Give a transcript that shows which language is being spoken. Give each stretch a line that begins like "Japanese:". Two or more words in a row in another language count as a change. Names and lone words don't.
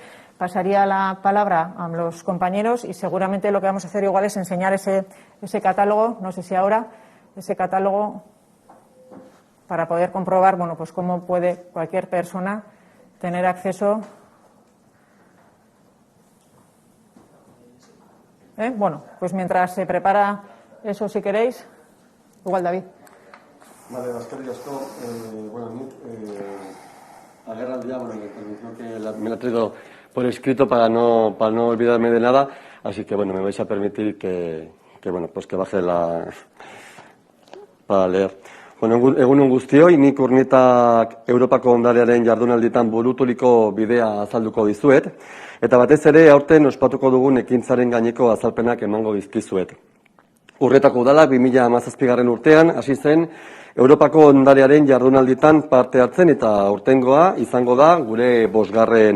Spanish: Pasaría la palabra a los compañeros y seguramente lo que vamos a hacer igual es enseñar ese catálogo, no sé si ahora, ese catálogo para poder comprobar cómo puede cualquier persona tener acceso. Pues mientras se prepara eso, si queréis, igual David. Vale,
Basque: eskerrik asko. Agerraldia,
Spanish: la intervención que me la he traído por escrito para no olvidarme de nada, así que me vais a permitir que baje para leer.
Basque: Egun on guztioi, nik Urnietak Europako Ondarearen jardunalditan buruturiko bidea azalduko dizuet, eta batez ere aurten ospatuko dugun ekintzaren gaineko azalpenak emango dizkizuet. Urnietako udalak 2017. urtean hasi zen Europako Ondarearen jardunalditan parte hartzen, eta aurtengoa izango da gure 5.